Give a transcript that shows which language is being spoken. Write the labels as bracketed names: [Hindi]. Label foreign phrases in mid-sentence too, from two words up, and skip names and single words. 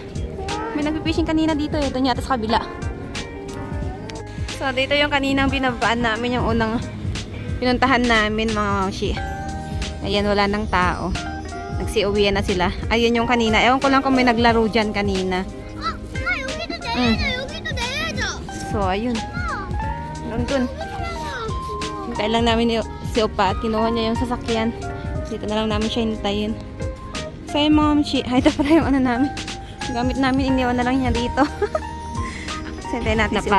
[Filipino] May nagpipishing kanina dito eh. Doon yata sa kabila. So dito yung kaninang binabaan namin, yung unang pinuntahan namin mga mamshi. Ayan, wala nang tao. Nagsi-uwian na sila. Ayun yung kanina. Ewan ko lang kung may naglaro dyan kanina. [Korean] 여기도 내려줘. 여기도 내려줘. [Filipino] So, ayun. Hanggang dun. Hintayin lang namin si Opa at kinuha niya yung sasakyan. Dito na lang namin siya hintayin. So, yung mga mamshi. Ito pala yung ano namin. Gamit namin, iniwan na lang niya dito. Hintayin natin si Opa.